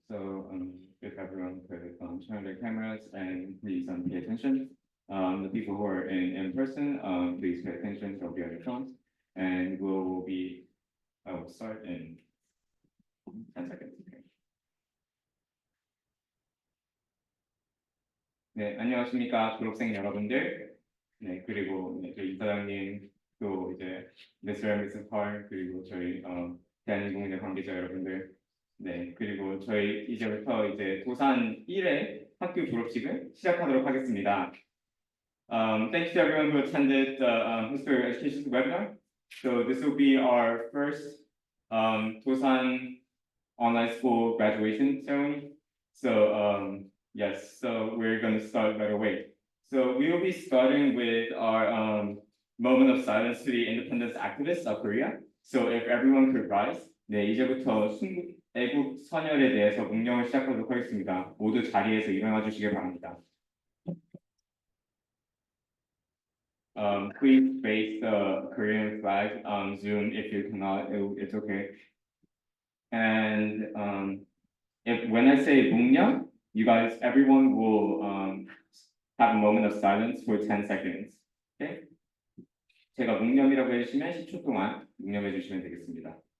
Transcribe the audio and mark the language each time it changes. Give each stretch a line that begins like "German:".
English: So if everyone could turn their cameras and please pay attention. The people who are in person, please pay attention to your phones, and I will start in 10 seconds.
Korean: 네, 안녕하십니까 졸업생 여러분들. 네, 그리고 저희 이사장님 또 이제
English: Mr. and Mrs.
Korean: Park 그리고 저희 대한민국의 관계자 여러분들. 네, 그리고 저희 이제부터 이제 도산 1회 학교 졸업식을 시작하도록 하겠습니다.
English: Thanks to everyone who attended the History of Education webinar. So this will be our first Dosan online school graduation ceremony. So yes, so we're going to start right away. So we will be starting with our moment of silence to the independence activists of Korea. So if everyone could rise.
Korean: 네, 이제부터 애국 선열에 대해서 묵념을 시작하도록 하겠습니다. 모두 자리에서 일어나 주시길 바랍니다.
English: Please face the Korean flag on Zoom. If you cannot, it's okay. And when I say 묵념, you guys, everyone will have a moment of silence for 10 seconds. Okay?
Korean: 제가 묵념이라고 해주시면 10초 동안 묵념해 주시면 되겠습니다.